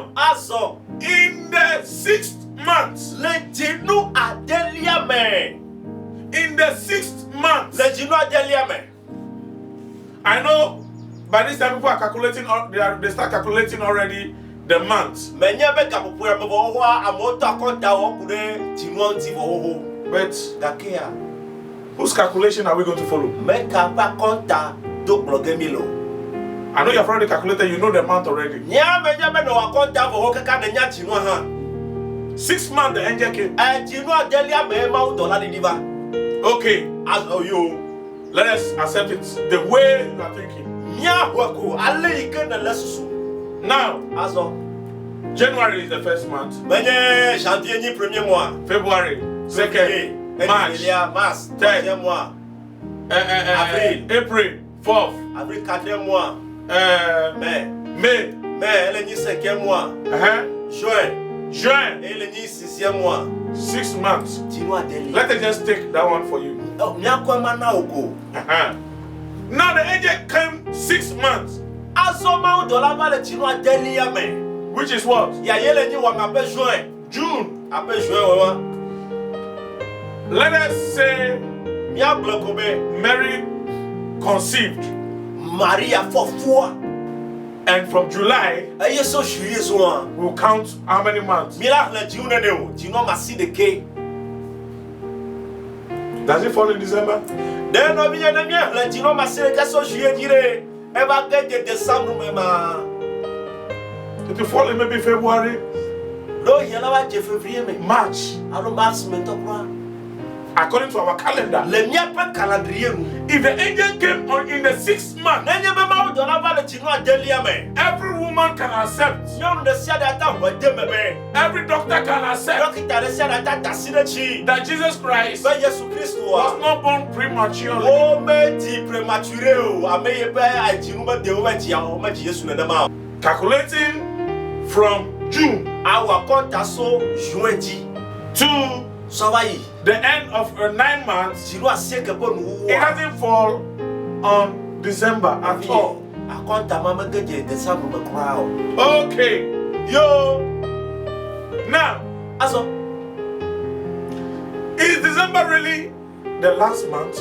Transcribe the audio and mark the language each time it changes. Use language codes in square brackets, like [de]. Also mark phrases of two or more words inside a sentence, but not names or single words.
[ee] azɔ [en] in the 6th month, [ee] le dzinu adelia me [en] in the 6th month, [ee] le dzinu adelia me [en] I know by this time people are calculating, they start calculating already the months. [ee] menye be gaƒoƒo ya me vɔ xoxoa amewo tɔ akɔnta wɔ ku ɖe dzinua ŋuti vɔ xoxo [en] But [ee] gakea [en] whose calculation are we going to follow? [ee] meka ƒe akɔnta do kplɔ ge mi lo [en] I know you've already calculated, you know the month already. [ee] nyea menye be ne wɔ akɔnta vɔ xo kaka ne nya dzinua hã [en] 6th month, the angel came. [ee] dzinu adelia me mawu dɔla ɖiɖi va [en] Okay, [ee] azɔ yo [en] let us accept it the way you are thinking. [ee] míaxɔe ko ale yi ke ne le susu [en] Now, [ee] azɔ [en] January is the 1st month, [ee] menye janvier nyi [fr] premier mois [en] February, 2nd, March, [fr] mars [en] Third. [fr] troisième mois [en] April, 4th, [fr] avril quatrième mois mai [en] May, [ee] ele nyi [fr] cinquième mois juin Juin, [ee] ele nyi [fr] sixième mois [en] 6 months. [ee] dzinu adelia [en] Let us just take that one for you. [ee] míakɔ ma na o ko [en] Now the angel came 6 months, [ee] azɔ mawu dɔla va le dzinu adelia me [en] which is what? [ee] yaye le nyi wɔm abe juin [en] June. [ee] abe juin wɔwa [en] Let us say [ee] míagblɔ ko be [en] Mary conceived, [ee] maria fɔfua [en] and from July [ee] eye so juillet zɔa [en] we'll count how many months. [ee] mi la hle dzinu nene o dzinu masi ɖeke [en] Does it fall in December? [ee] ɖe nɔvi ye ne míahle dzinu masi ɖeke so juillet dzi ɖe eva ge de décembre me ma [en] It will fall in maybe February, [ee] ɖo yie la va dze février me [en] March, [ee] alo mars me ŋutɔ kura [en] according to our calendar. [ee] le míaƒe calendrier nu [en] If the angel came on in the 6th month, [ee] nenye be mawu dɔla va le dzinu adelia me [en] every woman can accept, [ee] nyɔnu ɖe sia ɖe ata ʋe de me be [en] every doctor can accept [ee] dɔkita ɖe sia ɖe ata da asi ɖe tsi [en] that Jesus Christ [ee] be yesu kristu [en] was [ee] wa [en] not born prematurely. [ee] wo medi prématuré o ame yi be adzinu be de wo be dzia o medzi yesu nenema o [en] Calculating from June [ee] awɔ akɔnta so juin dzi [en] to [ee] sɔ va yi [en] the end of 9 months, [ee] dzinu asieke ƒe nuwuwua [en] it doesn't fall on December at all. [ee] akɔnta ma mege dze décembre me kura o [en] Okay, yo. Now, [ee] azɔ [en] is December really the last month?